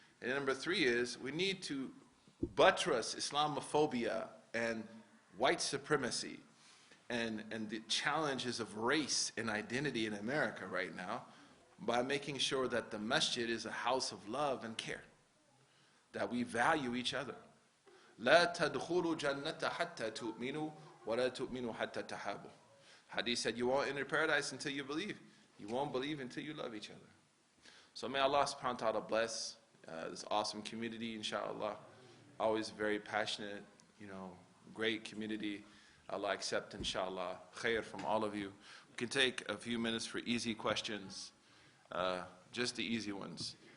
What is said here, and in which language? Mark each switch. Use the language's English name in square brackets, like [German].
[English] And number three is we need to buttress Islamophobia and white supremacy and the challenges of race and identity in America right now by making sure that the masjid is a house of love and care, that we value each other. [Arabic] لا تدخلوا جنة حتى تؤمنوا ولا تؤمنوا حتى تحابوا. [English] Hadith said you won't enter paradise until you believe. You won't believe until you love each other. So may Allah subhanahu wa ta'ala bless this awesome community, inshallah. Always very passionate, great community. Allah accept, inshallah, khair from all of you. We can take a few minutes for easy questions, just the easy ones.